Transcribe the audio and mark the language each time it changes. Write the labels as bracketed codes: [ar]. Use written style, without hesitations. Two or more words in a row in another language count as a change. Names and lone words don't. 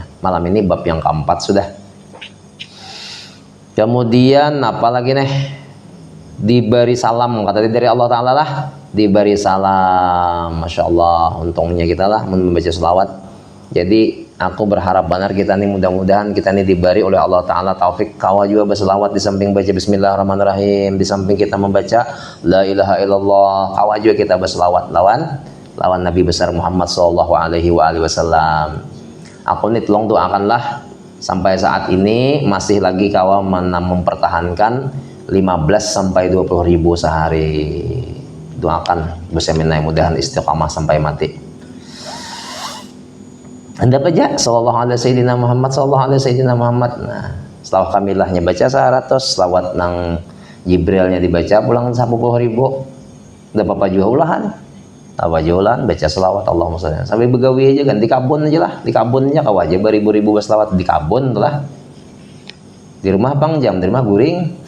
[id] Malam ini bab yang keempat sudah. Kemudian apalagi nih, diberi salam kata dari Allah Ta'ala lah, diberi salam. [ar] ما شاء الله, [id] untungnya kita lah membaca selawat. [bjn] Jadi aku berharap benar kita nih, mudah-mudahan kita nih diberi oleh Allah Ta'ala taufik kawa juga berselawat di samping baca bismillahirrahmanirrahim, di samping kita membaca [ar] لا إله إلا الله, [bjn] kawa juga kita berselawat lawan Nabi besar Muhammad [ar] صلى الله عليه وسلم. [bjn] Aku nih tolong doakanlah sampai saat ini masih lagi kawa mempertahankan 15 sampai 20 ribu sehari. [id] Doakan berseminai mudahan istiqamah sampai mati. Anda baca [ar] صلى الله عليه سيدنا محمد صلى الله عليه سيدنا محمد. [bjn] Nah, selawat kamilahnya baca 100, selawat nang Jibrilnya dibaca pulang 10 ribu. Udah apa juga ulahan. Apa jualan baca selawat [ar] اللهم صل. [bjn] Sampai begawi aja kan di kabun aja lah. Di kabunnya kau aja beribu-ribu selawat di kabun lah. Di rumah bang jam, di rumah guring.